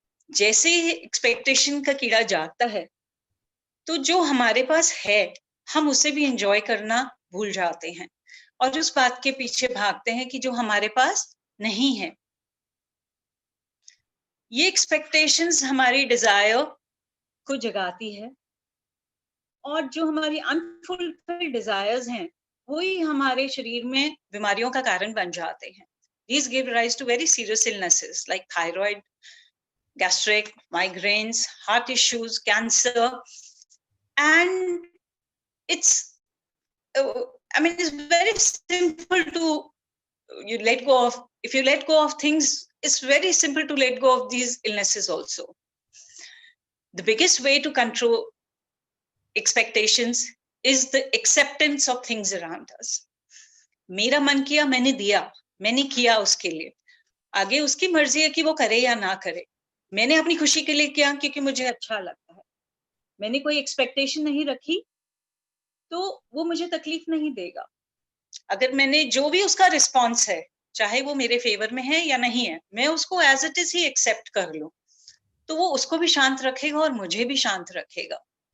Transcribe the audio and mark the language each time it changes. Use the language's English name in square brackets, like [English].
[Hindi] जैसे ही एक्सपेक्टेशन का कीड़ा जागता है, तो जो हमारे पास है, हम उसे भी एंजॉय करना भूल जाते हैं और उस बात के पीछे भागते हैं कि जो हमारे पास नहीं है। ये एक्सपेक्टेशंस हमारी डिजायर को जगाती है और जो हमारी अनफुलफिल्ड डिजायर्स हैं, वही हमारे शरीर में बीमारियों का कारण बन जाते हैं। [English] These give rise to very serious illnesses like thyroid, gastric, migraines, heart issues, cancer, and it's I mean, it's very simple to you let go of. If you let go of things, it's very simple to let go of these illnesses also. The biggest way to control expectations is the acceptance of things around us. [Hindi] मेरा मन किया, मैंने दिया, मैंने किया उसके लिए, आगे उसकी मर्जी है कि वो करे या ना करे। मैंने अपनी खुशी के लिए किया क्योंकि मुझे अच्छा लगता है। मैंने कोई एक्सपेक्टेशन नहीं रखी, तो वो मुझे तकलीफ नहीं देगा। अगर मैंने जो भी उसका रिस्पॉन्स है, चाहे वो मेरे फेवर में है या नहीं है, मैं उसको as it is he accept कर लूं, तो वो उसको भी शांत रखेगा और मुझे भी शांत रखेगा।